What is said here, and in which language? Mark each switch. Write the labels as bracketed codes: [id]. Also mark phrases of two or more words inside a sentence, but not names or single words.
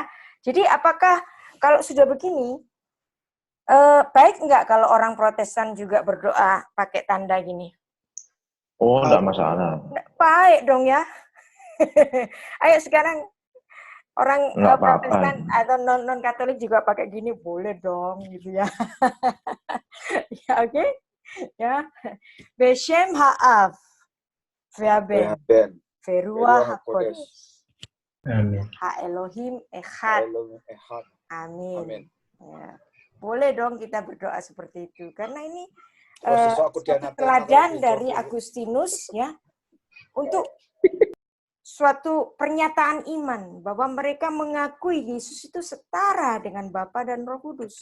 [id] Jadi apakah kalau sudah begini, baik enggak kalau orang Protestan juga berdoa pakai tanda gini? Oh, enggak masalah. Baik dong ya. Ayo sekarang orang Protestan atau non Katolik juga pakai gini, boleh dong gitu ya. Ya, oke. Ya. [he] בשם האב. והבן. ורוח הקודש. Amin. האלוהים אחד. [id] Amin. Ya. Boleh dong kita berdoa seperti itu. Karena ini teladan dari Agustinus ya, untuk suatu pernyataan iman bahwa mereka mengakui Yesus itu setara dengan Bapa dan Roh Kudus.